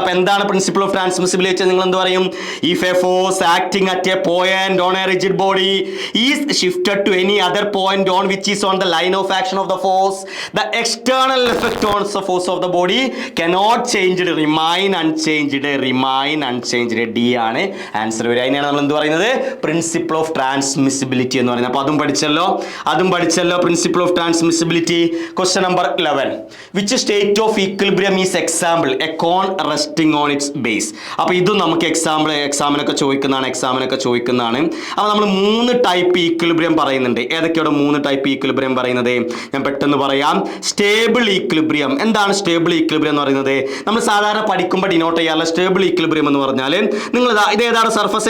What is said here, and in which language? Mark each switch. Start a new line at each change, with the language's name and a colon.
Malayalam: അപ്പോൾ എന്താണ് principle of transmissibility? നിങ്ങൾ എന്ത് പറയും?
English: If a force acting at a point on a rigid body is shifted to any other point on which is on the line of action of the force, the external effect on the force of the body cannot changed, remain unchanged.
Malayalam: Remain unchanged. D ആണ് answer വരിക. അതിനാണ് നമ്മൾ എന്ത് പറയുന്നത്? Principle of transmissibility എന്ന് പറയുന്നത്. അപ്പോൾ അതും പഠിച്ചല്ലോ. Principle of transmissibility. Question number 11.
English: Which state of equilibrium is example a cone resting on its base?
Malayalam: അപ്പോൾ ഇതും നമുക്ക് എക്സാമിനൊക്കെ ചോദിക്കുന്നതാണ്. അപ്പോൾ നമ്മൾ 3 ടൈപ്പ് ഈക്വിലിബ്രിയം പറയുന്നുണ്ട്. ഏതൊക്കെയാണ് 3 ടൈപ്പ് ഈക്വിലിബ്രിയം പറയുന്നത്? ഞാൻ പെട്ടെന്ന് പറയാം. Stable equilibrium. എന്താണ് സ്റ്റേബിൾ ഈക്വിലിബ്രിയം എന്ന് പറയുന്നത്? നമ്മൾ സാധാരണ പഠിക്കുമ്പോൾ ഡിനോട്ട് ചെയ്യാറുള്ള സ്റ്റേബിൾ ഈക്വിലിബ്രിയം എന്ന് പറഞ്ഞാൽ നിങ്ങൾ ഇത് ഏതാണ് സർഫസ്?